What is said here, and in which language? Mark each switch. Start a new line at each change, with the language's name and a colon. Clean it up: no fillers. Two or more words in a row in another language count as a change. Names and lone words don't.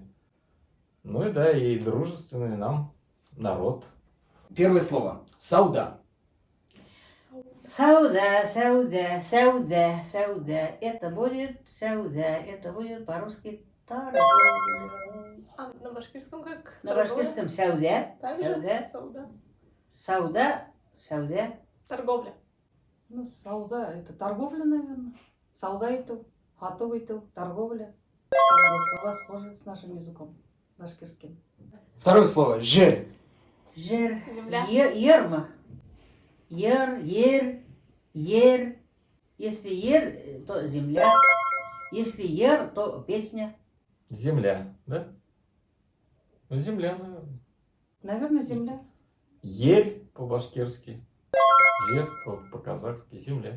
Russian: Ну и да, и дружественный нам народ. Первое слово. Сауда.
Kazakh: Сауда, сауда, сауда, сауда.
Russian: Это будет сауда. Это будет по-русски торговля. А на башкирском как? На башкирском сауда. Также? Сауда. Сауда.
Kazakh: Сауда. Сауда.
Russian: Торговля. Ну, сауда — это торговля, наверное. Сауда — это торговля. Как бы слова схожи с нашим языком башкирским. Второе слово. Жер. Жер. Земля. Ерма. Ер. Если ер, то земля. Если ер, то песня. Земля, да? Ну, земля, наверное. Наверное, земля. Ерь по-башкирски. Жер по-казахски. Земля.